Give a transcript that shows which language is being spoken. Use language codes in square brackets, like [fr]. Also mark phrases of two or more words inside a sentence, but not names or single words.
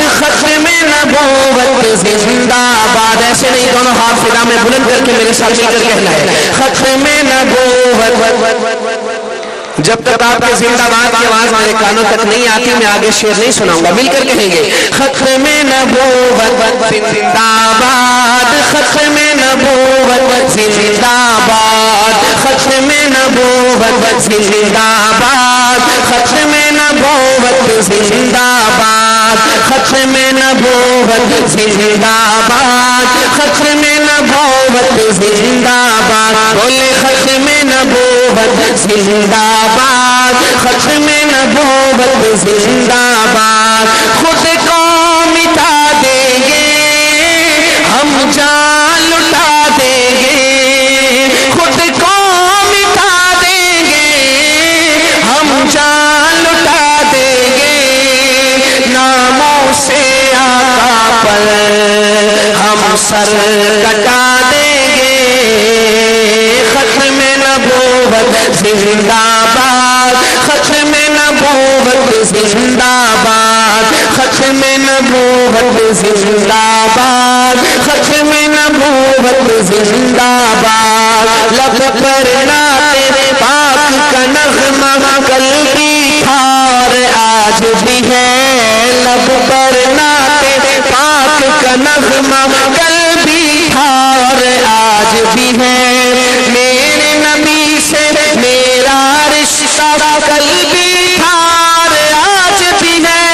[ur] ختم نبوت زندہ باد. ایسے نہیں، دونوں ہاتھ فضا میں بلند کر کے میرے ساتھ مل کر کہنا ہے ختم نبوت. جب تک آپ کے زندہ باد کی آواز ہمارے کانوں تک نہیں آتی میں آگے شعر نہیں سناؤں گا. مل کر کہیں گے ختم نبوت زندہ باد. ختم نبوت زندہ باد. ختم نبوت زندہ باد. ختم نبوت زندہ باد. ختم نبوت زندہ باد. ختم نبوت زندہ باد. بولے ختم نبوت زندہ باد. ختم نبوت زندہ باد. خود کو مٹا دیں گے ہم جان لٹا دیں گے. خود کو مٹا دیں گے ہم جان لٹا دیں گے. ناموں سے آقا پر ہم سر کٹا دیں گے. ختم نبوت زندہ باد. ختم نبوت زندہ باد. ختم نبوت زندہ باد. ختم نبوت زندہ باد. لب پر نعت پاک کا نغمہ کل بھی تھا اور آج بھی ہے. لب پر نعت پاک کا نغمہ کل بھی تھا اور آج بھی ہے. میرے نبی سے میرا رشتہ کل بھی تھا اور آج بھی ہے.